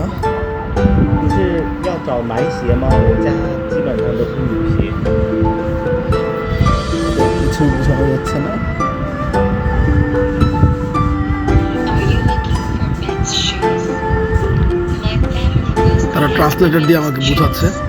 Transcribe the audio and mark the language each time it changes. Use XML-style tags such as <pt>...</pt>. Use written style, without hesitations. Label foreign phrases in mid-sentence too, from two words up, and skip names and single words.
<zh>就是要找男鞋吗？我家基本上都是女鞋。</zh> <bn>কিছুই বোঝানো যাচ্ছে না। তারা ট্রান্সলেটর দিয়ে আমাকে বোঝাচ্ছে।</bn>